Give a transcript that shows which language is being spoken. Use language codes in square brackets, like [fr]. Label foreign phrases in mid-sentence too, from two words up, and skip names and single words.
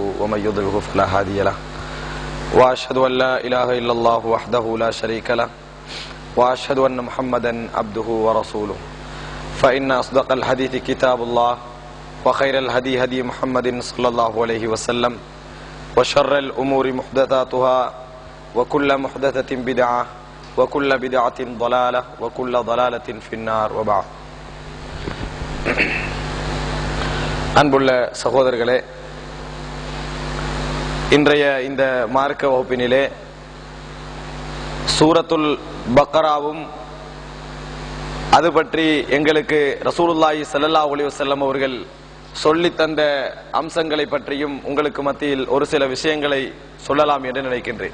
[ar] ومن يضلله فلا هادي له وأشهد أن لا إله إلا الله وحده لا شريك له وأشهد أن محمدا عبده ورسوله فإن أصدق الحديث كتاب الله وخير الهدي هدي محمد صلى الله عليه وسلم وشر الأمور محدثاتها وكل محدثة بدعة وكل بدعة ضلالة وكل ضلالة في النار وبعد. [ta] அன்புள்ள சகோதரர்களே, இன்றைய இந்த மார்க்க வகுப்பினிலே சூரத்துல் பக்கராவும் அது பற்றி எங்களுக்கு [ar] رسول الله صلى الله عليه وسلم [ta] அவர்கள் சொல்லித் தந்த அம்சங்களை பற்றியும் உங்களுக்கு மத்தியில் ஒரு சில விஷயங்களை சொல்லலாம் என்று நினைக்கின்றேன்.